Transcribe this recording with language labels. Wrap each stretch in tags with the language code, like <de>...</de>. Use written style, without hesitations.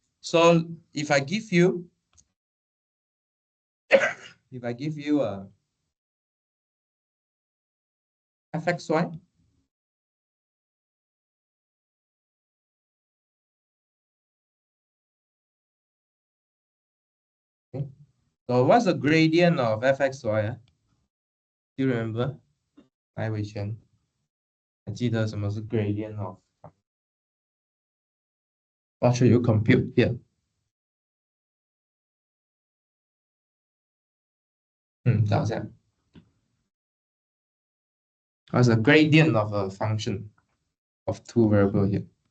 <en>So if I give you a fxy, okay. So what's the gradient of fxy? Do you remember?</en> <zh>来，伟权，还记得什么是 gradient of?</zh> <en>What should you compute here?</en> <zh>找一下。</zh> <en>What's the gradient of a function of two variables here?</en>